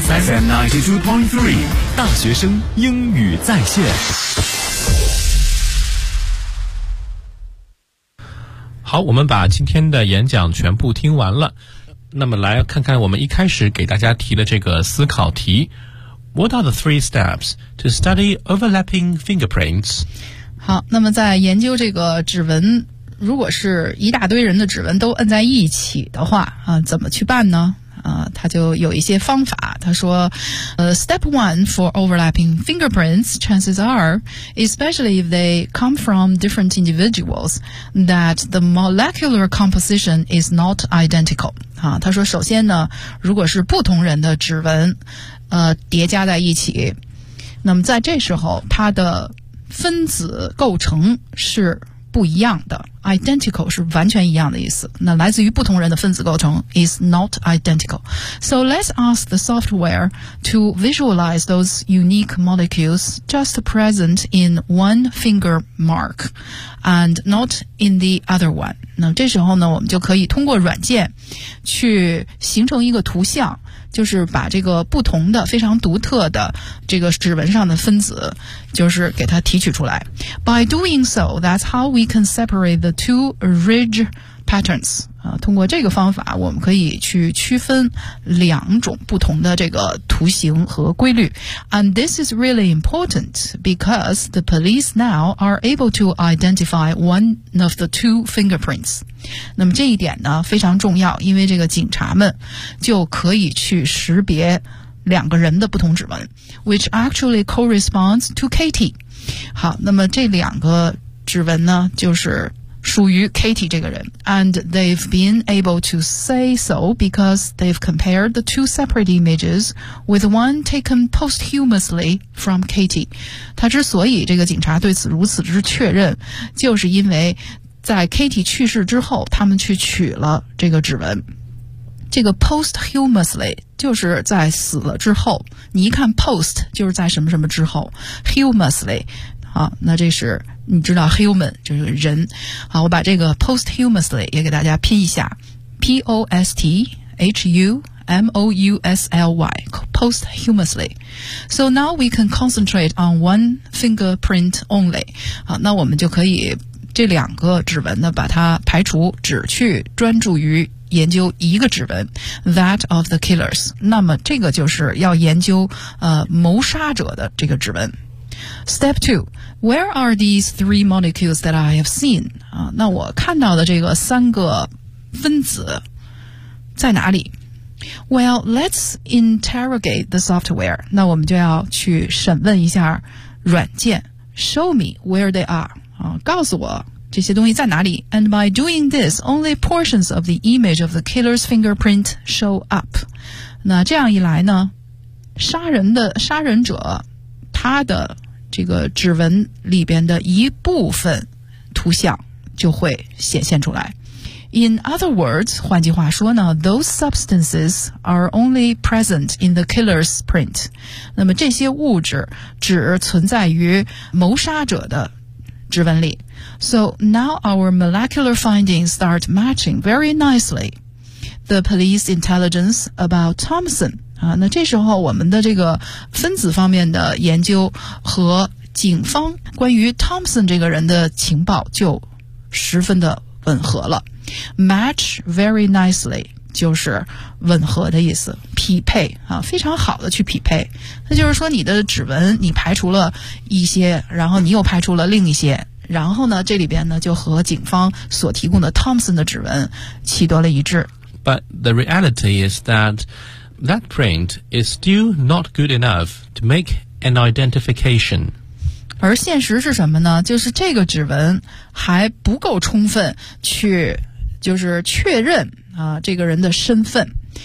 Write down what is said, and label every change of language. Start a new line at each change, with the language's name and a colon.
Chinese: FM 92.3 大学生英语在线。好，我们把今天的演讲全部听完了，那么来看看我们一开始给大家提的这个思考题。
English: What are the three steps to study overlapping fingerprints?
Chinese: 好，那么在研究这个指纹，如果是一大堆人的指纹都摁在一起的话啊，怎么去办呢？他就有一些方法。他说，
English: Step one for overlapping fingerprints, chances are, especially if they come from different individuals, that the molecular composition is not identical.
Chinese: 啊，他说首先呢，如果是不同人的指纹，叠加在一起，那么在这时候它的分子构成是不一样的， identical 是完全一样的意思，那来自于不同人的分子构成
English: is not identical. So let's ask the software to visualize those unique molecules just present in one finger mark and not in the other one.
Chinese: 那这时候呢，我们就可以通过软件去形成一个图像，就是把这个不同的非常独特的这个指纹上的分子就是给它提取出来。
English: By doing so, that's how we can separate the two ridge patterns.
Chinese: 通过这个方法我们可以去区分两种不同的这个图形和规律。
English: And this is really important because the police now are able to identify one of the two fingerprints.
Chinese: 那么这一点呢非常重要，因为这个警察们就可以去识别两个人的不同指纹
English: which actually corresponds to Katie.
Chinese: 好，那么这两个指纹呢就是属于 Katie 这个人。
English: And they've been able to say so because they've compared the two separate images with one taken posthumously from Katie.
Chinese: 他之所以这个警察对此如此之确认，就是因为在 Katie 去世之后他们去取了这个指纹。这个 posthumously 就是在死了之后，你一看 post 就是在什么什么之后， humously 啊，那这是你知道 human 就是人。好，我把这个 posthumously 也给大家拼一下， posthumously posthumously.
English: So now we can concentrate on one fingerprint only.
Chinese: 好，那我们就可以这两个指纹呢把它排除，只去专注于研究一个指纹
English: that of the killers.
Chinese: 那么这个就是要研究谋杀者的这个指纹。
English: Step 2, where are these three molecules that I have seen?
Chinese: 那我看到的这个三个分子在哪里？
English: Well, let's interrogate the software.
Chinese: 那我们就要去审问一下软件。
English: Show me where they are.
Chinese: 告诉我这些东西在哪里。
English: And by doing this, only portions of the image of the killer's fingerprint show up.
Chinese: 那这样一来呢，杀人者他的这个指纹里边的一部分图像就会显现出来。
English: In other words,
Chinese: 换句话说呢，
English: those substances are only present in the killer's print.
Chinese: 那么这些物质只存在于谋杀者的指纹里。
English: So now our molecular findings start matching very nicely the police intelligence about Thompson.
Chinese: 那这时候我们的这个分子方面的研究和警方关于 Thompson 这个人的情报就十分的吻合了。
English: Match very nicely
Chinese: 就是吻合的意思，匹配啊，非常好的去匹配。那就是说你的指纹你排除了一些，然后你又排除了另一些，然后呢这里边呢就和警方所提供的 Thompson 的指纹取得了一致。
English: But the reality is that print is still not good enough to make an identification.
Chinese: 而现实是什么呢？就是这个指纹还不够充分去就是确认这个人的身份。